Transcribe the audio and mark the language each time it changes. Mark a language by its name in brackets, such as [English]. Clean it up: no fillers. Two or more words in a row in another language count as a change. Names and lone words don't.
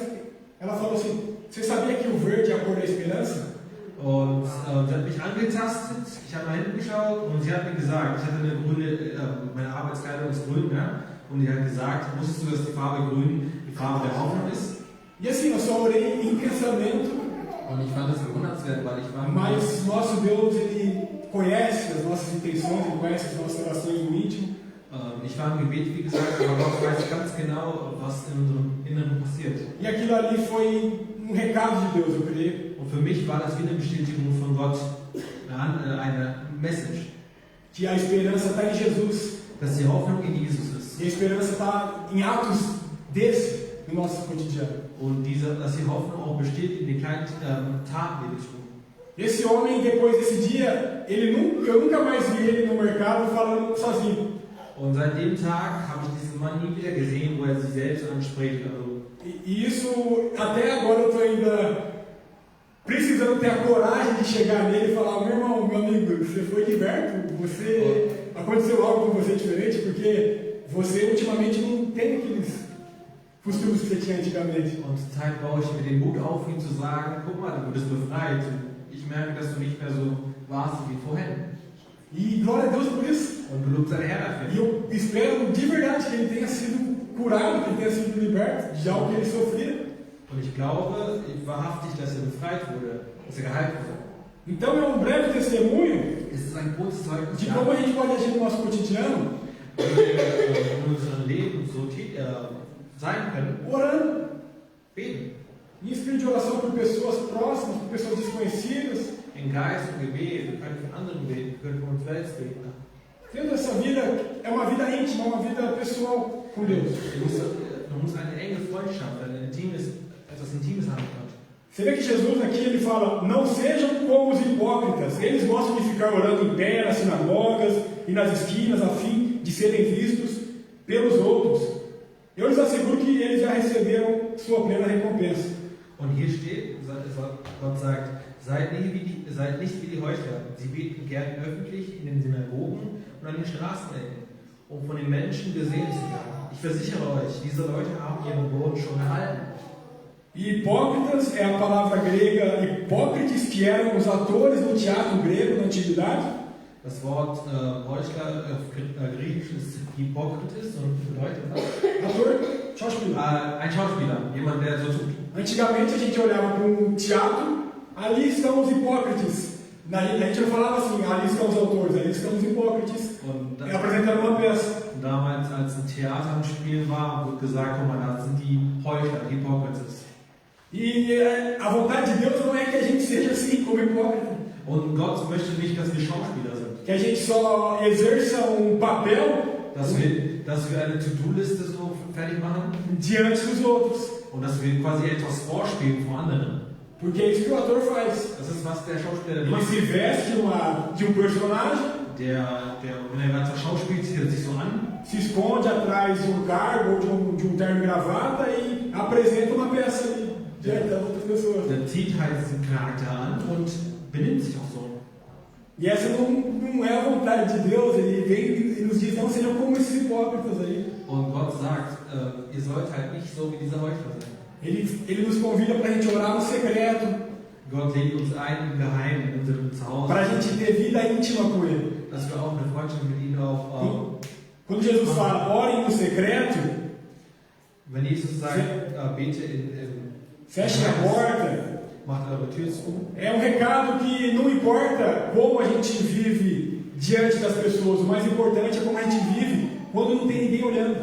[Portuguese] Ela falou assim, você sabia que o verde é a cor da esperança? [German] Und sie hat mich angetastet, ich habe nach hinten geschaut und sie hat mir gesagt, ich hatte eine grüne, meine Arbeitskleidung ist grün, ja? Und sie hat gesagt, wusstest du, dass die Farbe grün die Farbe der Hoffnung ist? [Portuguese] E assim, eu só orei em pensamento, [German] Und ich fand das bewundernswert, weil ich war [Portuguese] mas nosso Deus, Ele conhece as nossas intenções, Ele conhece as nossas orações no íntimo. [German] Ich war im Gebet, wie gesagt, aber Gott weiß ganz genau, was in unserem Inneren passiert. [Portuguese] E aquilo ali foi recado de Deus, eu creio. [German] Und für mich war das wie eine Bestätigung von Gott, eine Message, [Portuguese] Que a esperança está em Jesus. [German] dass die Hoffnung in Jesus ist. [Portuguese] E a esperança está em atos desse no nosso cotidiano. [German] Und dass die Hoffnung auch besteht in den kleinen Taten, die wir tun. [Portuguese] Esse homem, depois desse dia, eu nunca mais vi ele no mercado falando sozinho. [German] Und seit dem Tag habe ich diesen Mann nie wieder gesehen, wo er sich selbst anspricht. Also, [Portuguese] E isso, até agora eu estou ainda precisando ter a coragem de chegar nele e falar, meu irmão, meu amigo, você foi liberto, aconteceu algo com você diferente, porque você ultimamente não tem aqueles costumes que você tinha antigamente. [German] und zur Zeit baue ich mir den Mut auf, ihm zu sagen, guck mal, du bist befreit. Ich merke, dass du nicht mehr so warst wie vorhin. [Portuguese] E glória a Deus por isso. [German] Und du lobst deinen Herrn [Portuguese] E [German] dafür. [Portuguese] eu espero de verdade que ele tenha sido curado, que ele tenha sido liberto de algo que ele sofria. [German] Und ich glaube wahrhaftig, dass er befreit wurde, dass er geheilt wurde. [Portuguese] Então é um breve testemunho [German] Es ist ein kurzes Zeugnis, [Portuguese] de como a gente pode agir no nosso cotidiano, [German] wie wir in unserem Leben so sein können. [Portuguese] orando, [German] Beten. [Portuguese] em espírito de oração por pessoas próximas, por pessoas desconhecidas, [German] In Geist und Gebet, wir können von anderen beten, wir können von uns selbst beten. [Portuguese] tendo essa vida, é uma vida íntima, uma vida pessoal com Deus. [German] Man muss eine enge Freundschaft, etwas Intimes haben mit Gott. [Portuguese] Você vê que Jesus aqui ele fala, não sejam como os hipócritas, eles gostam de ficar orando em pé nas sinagogas e nas esquinas a fim de serem vistos pelos outros. Eu lhes asseguro que eles já receberam sua plena recompensa. [German] Und hier steht, Gott sagt, seid nicht wie die Heuchler. Sie beten gern öffentlich in den Synagogen und an den Straßenecken, um von den Menschen gesehen zu werden. Ich versichere euch, diese Leute haben ihren Lohn schon erhalten. [Portuguese] Hipócritas é a palavra grega hipócrites, que eram os atores no teatro grego na antiguidade. [German] Das Wort Heuchler auf Griechisch ist Hippokrites und bedeutet Ator, Schauspieler. ein Schauspieler, jemand, der so tut. [Portuguese] Antigamente a gente olhava para um teatro, ali estão os hipócritas. A gente não falava assim, ali estão os autores, ali estão os hipócritas. [German] Und [Portuguese] Apresentando uma peça. [German] damals, als ein Theater im Spiel war, wurde gesagt, guck mal, da sind die Heuchler, die Hippokrites. [Portuguese] E a vontade de Deus não é que a gente seja assim, como hipócrita. [German] Und Gott möchte nicht, dass wir Schauspieler sind. [Portuguese] Que a gente só exerça um papel [German] Dass wir eine To-Do-Liste so fertig machen [Portuguese] diante dos outros. [German] und dass wir quasi etwas vorspielen vor anderen. [Portuguese] Porque é isso que o ator faz. [German] Das ist, was der Schauspieler [Portuguese] Ele [German] macht. [Portuguese] se veste de um personagem, [German] Wenn er gerade schauspielt, zieht er sich so an, [Portuguese] se esconde atrás de um cargo ou de um terno e gravata e apresenta uma peça ali diante das outras pessoas. [German] der zieht halt diesen Charakter an und benimmt sich auch so. [Portuguese] E essa não é a vontade de Deus. Ele vem e nos diz, não sejam como esses hipócritas aí. [German] Und Gott sagt, ihr sollt halt nicht so wie diese Heuchler sein. [Portuguese] Ele nos convida para a gente orar no secreto, [German] Gott lädt uns ein im Geheimen, in unserem Zuhause, [Portuguese] para a gente ter vida íntima com Ele. [German] dass wir auch eine Freundschaft mit ihm auch. [Portuguese] Quando Jesus fala, orem no secreto, [German] Wenn Jesus sagt, bete [Portuguese] fechem a porta, [German] macht eure Tür zu, [Portuguese] é um recado que não importa como a gente vive diante das pessoas, o mais importante é como a gente vive quando não tem ninguém olhando.